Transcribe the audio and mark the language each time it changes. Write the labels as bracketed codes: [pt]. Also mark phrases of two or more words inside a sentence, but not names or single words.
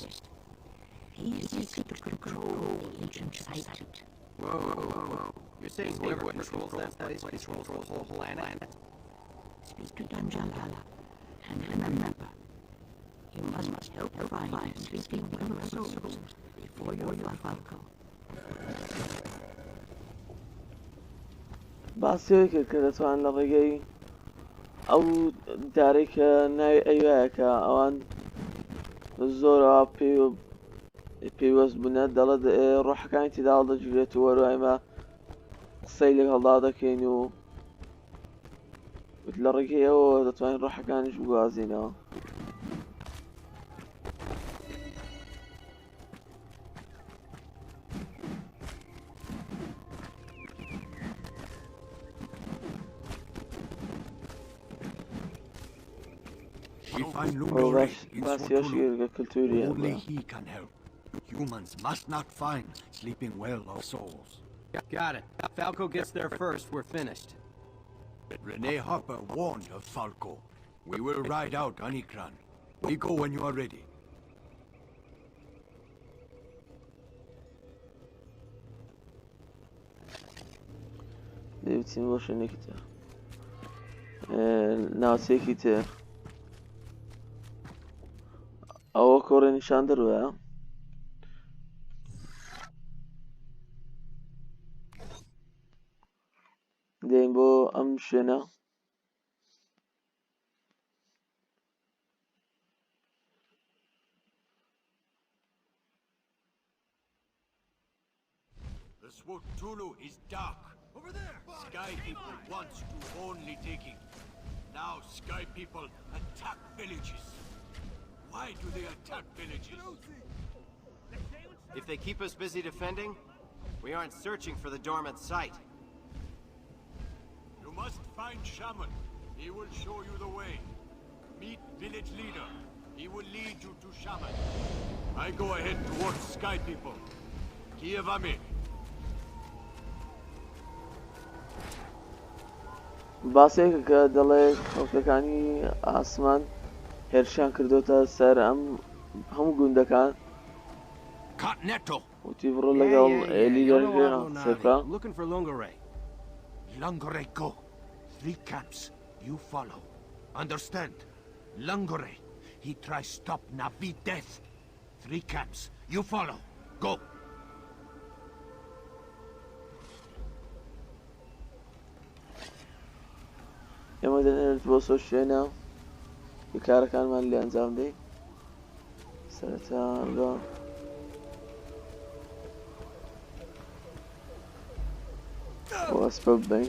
[en] He seeks to control the ancient site. Whoa. You're saying whoever controls that place controls the whole planet? Speak to Danjalala, and remember, you must help find the sleeping well of souls before your Falco. [ckb] باسیەوەی کرد کە دەتوان لە ڕێگەی ئەو دارەی کە ناوی ئەیوایە کە ئەوان زۆرەوە پێیوەست بوونە دەڵێت ڕۆحەکانی تێدا هەڵدەگیرێت و وەروایمە قسەی لەگەڵدا دەکەین و لە ڕێگەی ئەوە دەتوانین ڕۆحەکانیش بگوازینەوە. [en] If I Lungore in [ckb] باسیەشی کلتوریە [en] only he can help. Humans must not find sleeping well of souls. Got it. Falco gets there first, we're finished. Renee Harper warned of Falco. We will ride out Anikran. We go when you are ready. [ckb] دەیوتین بۆ شوێنێکی تر ناوچەیەکی تر ئەوە کۆڕی نیشان دەروە دێین بۆ ئەم شوێنە [en] The Swotulu is dark. Over there. Sky people wants to only taking. Now Sky people attack villages. Why do they attack villages? If they keep us busy defending, we aren't searching for the dormant site. You must find Shaman. He will show you the way. Meet village leader. He will lead you to Shaman. I go ahead towards Sky people. Kievami. [ckb] باسێکە کە دەڵێ خەڵکەکانی ئاسمان هێرشیان کردوتە سەر ئەم هەموو گوندەکان وتی بڕۆ لەگەڵ لیدەرەکە سەرکە [en] Looking for Lungore. Lungore go. 3 camps. You follow. Understand? Lungore. He tries stop Navi death. 3 camps. You follow. Go. [ckb] ئێمە دەنێت بۆ سۆ شوێنە کارەکانمان لێ ئەنجام دەین سەرەتا بۆ ئەسپە ببین